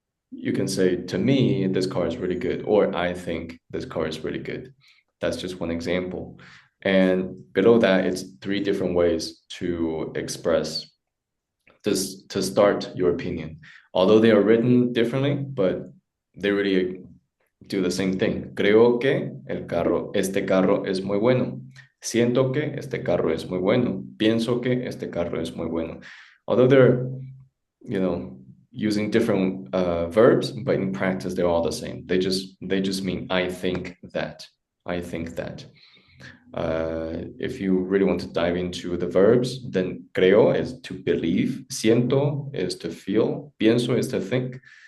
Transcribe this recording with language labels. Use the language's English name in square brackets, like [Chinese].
[English] You can say, to me, this car is really good, or I think this car is really good. That's just one example. And below that, it's 3 different ways to express this, to start your opinion. Although they are written differently, but they really do the same thing. [Spanish] Creo que este carro es muy bueno. Siento que este carro es muy bueno. Pienso que este carro es muy bueno. [English] Although they're, using different verbs, but in practice they're all the same. They just mean I think that. I think that. If you really want to dive into the verbs, then creo is to believe, siento is to feel, pienso is to think.